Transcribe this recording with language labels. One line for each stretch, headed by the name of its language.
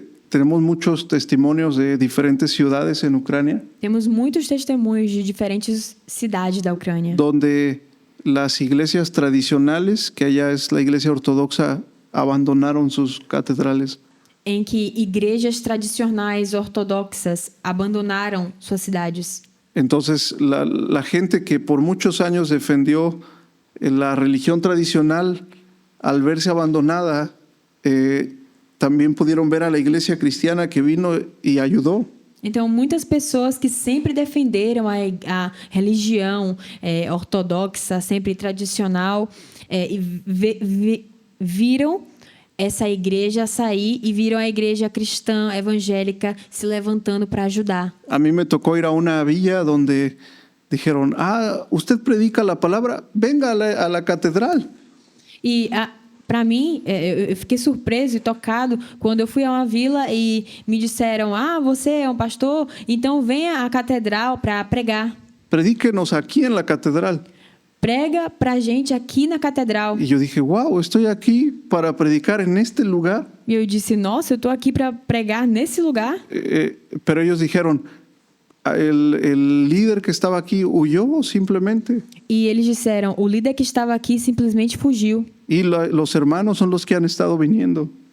Spanish: Tenemos muchos testimonios de diferentes ciudades en Ucrania
Portuguese: Temos muitos testemunhos de diferentes cidades da Ucrânia,
Spanish: donde las iglesias tradicionales, que allá es la iglesia ortodoxa, abandonaron sus catedrales.
Portuguese: em que igrejas tradicionais ortodoxas abandonaram suas cidades.
Spanish: Entonces, la gente que por muchos años defendió la religión tradicional, al verse abandonada, también pudieron ver a la iglesia cristiana que vino y ayudó.
Portuguese: Então, muitas pessoas que sempre defenderam a religião ortodoxa, sempre tradicional, e viram essa igreja sair e viram a igreja cristã evangélica se levantando para ajudar.
Spanish: A mí me tocó ir a una villa donde dijeron, usted predica la palabra, venga a la catedral.
Portuguese: E para mim, eu fiquei surpreso e tocado quando eu fui a uma vila e me disseram: você é um pastor? Então venha à catedral para pregar.
Spanish: Predíquenos aquí en la catedral.
Portuguese: Prega pra gente aqui na catedral.
Spanish: Y yo dije, wow, estoy aquí para predicar en este lugar.
Portuguese: E eu disse: nossa, eu estou aqui para pregar nesse lugar.
Spanish: Pero ellos dijeron, el líder que estaba aquí huyó simplemente.
Portuguese: E eles disseram: o líder que estava aqui simplesmente fugiu.
Spanish: Y los hermanos son los que han estado viniendo.